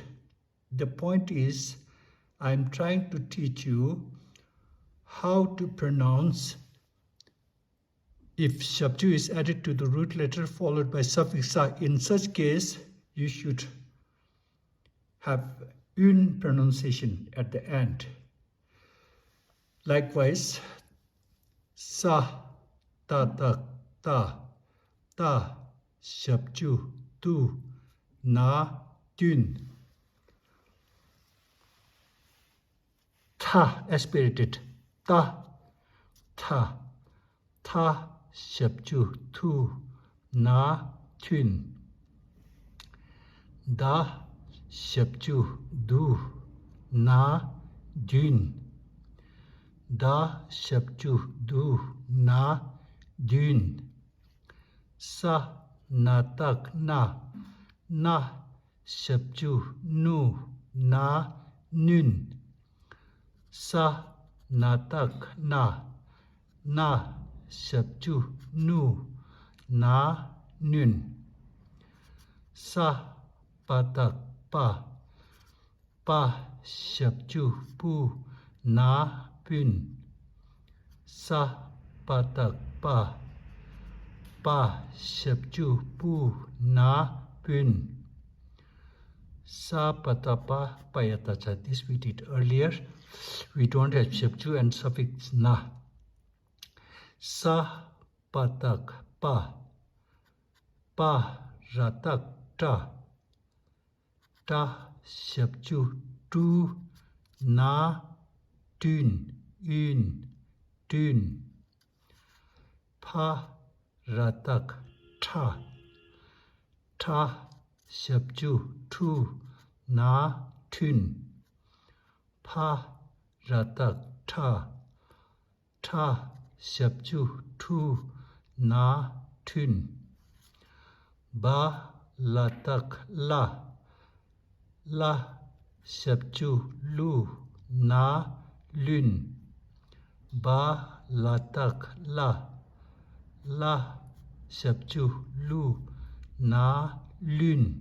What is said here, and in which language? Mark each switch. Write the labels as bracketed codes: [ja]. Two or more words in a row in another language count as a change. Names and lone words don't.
[en] The point is, I'm trying to teach you how to pronounce if shabju is added to the root letter followed by suffix sa. In such case, you should have un pronunciation at the end. Likewise, sa, ta, ta, shabju, tu, na, dun. Ta, aspirated, ta, shabju, tu, na, tun. Da, shabju, du, na, dun. Da, shabju, du, na, dun. Sa, natak, na, shabju, nu, na, nun. Sa, natak, na, shabju, nu, na, nun. Sa, patak, pa, shabju, pu, na, pun. Sa, patak, pa, shabju, pu, na, pun. Sa, patapa, payatacha. This we did earlier. We don't have shabju and suffix na. Sa, patak, pa, ratak, ta, shabju, tu, na, tun, tun. Pa, ratak, ta, shabju, tu, na, tun. Pa, ratak, ta, shabju, tu, na, tun. Ba, latak, la, shabju, lu, na, lun. Ba, latak, la, shabju, lu, na, lun.